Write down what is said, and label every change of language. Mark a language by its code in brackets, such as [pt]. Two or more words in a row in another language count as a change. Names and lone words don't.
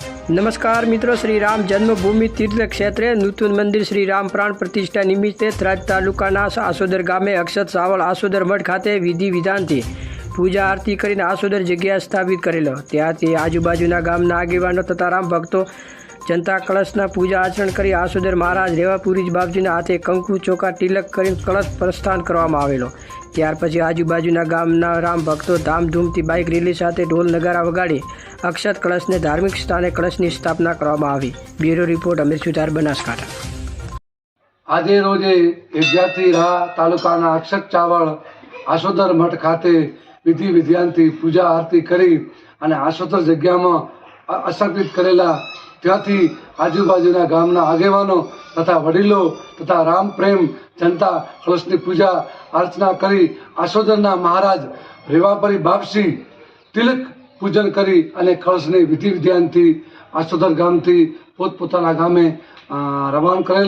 [hi] नमस्कार मित्रों, [gu] શ્રી રામ જન્મભૂમિ તીર્થ ક્ષેત્ર નૂતન મંદિર શ્રી રામ પ્રાણ પ્રતિષ્ઠા નિમિત્તે થરાદ તાલુકાના આસોદર ગામે અક્ષત સાવલ આસોદર મઠ ખાતે વિધિ વિધાનથી પૂજા આરતી કરીને આસોદર જગ્યા સ્થાપિત કરેલો। ત્યાંથી આજુબાજુના ગામના આગેવાનો તથા રામ ભક્તો જનતા કળશના પૂજા આચરણ કરી આસોદર મહારાજ રેવાપુરી બાબજીના હાથે કંકુ ચોખા તિલક કરીને કળશ પ્રસ્થાન કરવામાં આવેલો। ત્યાર પછી આજુબાજુના ગામના રામ ભક્તો ધામધૂમથી બાઇક રેલી સાથે ઢોલ નગારા વગાડી અક્ષત કળશ ને ધાર્મિક સ્થાને કળશની સ્થાપના કરવામાં આવી। [en] Bureau report अमीर सुतार, बनासकांठा। [gu] આજે રોજે વિદ્યાર્થી તાલુકાના અક્ષત ચાવળ આસોદર મઠ ખાતે વિધિ વિધાનથી પૂજા આરતી કરી અને આસોદર જગ્યામાં અર્પિત કરેલા ત્યાંથી આજુબાજુના ગામના આગેવાનો તથા વડીલો તથા રામ પ્રેમ જનતા કળશની પૂજા અર્ચના કરી આસોદરના મહારાજ રેવાપરી બાપસી તિલક પૂજન કરી અને કળશની વિધિ વિધાનથી આસોદર ગામથી પોતપોતાના ગામે રવાના કરેલ।